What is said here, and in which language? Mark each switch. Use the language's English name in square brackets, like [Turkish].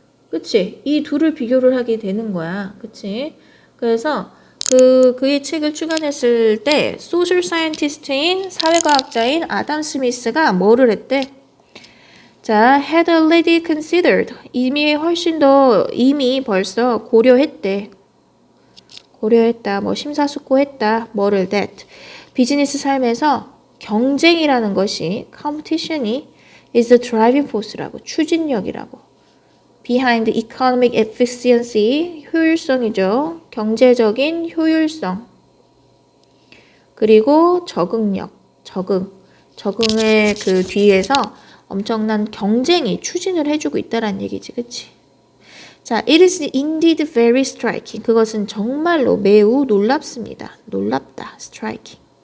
[Korean] 그치? 이 둘을 비교를 하게 되는 거야. 그치? 그래서 그의 책을 출간했을 때 소셜 사이언티스트인 사회과학자인 아담 스미스가 뭐를 했대? [English] 자, had already considered. [Korean] 이미 벌써 고려했대. 고려했다. 뭐 심사숙고했다. 뭐를 that. 비즈니스 삶에서 경쟁이라는 것이 competition이 [English] is the driving force [Korean] 라고. 추진력이라고. [English] behind economic efficiency, [Korean] 효율성이죠. 경제적인 효율성. 그리고 적응력, 적응의 그 뒤에서 엄청난 경쟁이 추진을 해주고 있다라는 얘기지, 그치? [English] 자, it is indeed very striking. [Korean] 그것은 정말로 매우 놀랍습니다. 놀랍다, striking.